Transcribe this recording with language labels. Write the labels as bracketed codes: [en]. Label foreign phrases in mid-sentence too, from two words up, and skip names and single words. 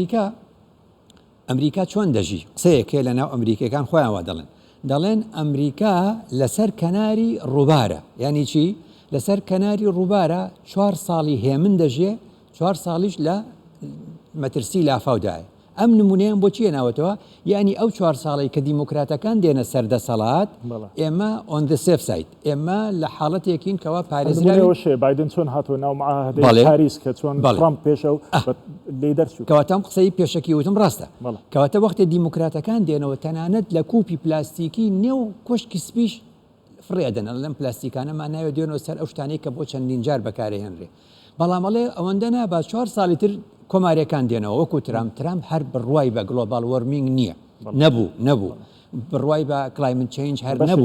[ckb] ئەمریکا چۆن دەژی قسەیەکێ لە ناو ئەمریکەکان خۆیانوا دەڵێن ئەمریکا لەسەر کەناری ڕووبارە یعنی چی لەسەر کەناری ڕووبارە 4 ساڵی هێمن دەژێ 4 ساڵیش لە مەترسی لافاودایە ئەم نمونەیان بۆ چیە ناوەتەوە یعنی ئەو 4 ساڵی کە دیموکراتەکان دێنە سەردەسەڵات ئێمە [en] on the safe side [ckb] ئێمە لە حاڵەتێکین کەوا پارێزراوە بایدن چۆن هاتووە ناو معاهدەی پاریس کە چۆن ترامپ پێشە لێ دەرچوو کەواتە ئەم قسەی پێشەکی وتم ڕاستە کەواتە وەختێ دیموکراتەکان دێنەوە تەنانەت لە کوپی پلاستیکی نێو کۆشکی سپیش فرێدەن لەم پلاستیکانەمان ناوێت دێنەوە سەر ئەو شتانەی کە بۆ چەندین جار بەکارهێنرێ بەڵامەڵێ ئەوەندە نابا 4 ساڵی تر کۆمارەکان دێنەوە وەکو ترامپ هەر بڕوای بە [en] global warming [ckb] نییە نەبوو بڕوای بە [en] climate change [ckb] هەر نەبوو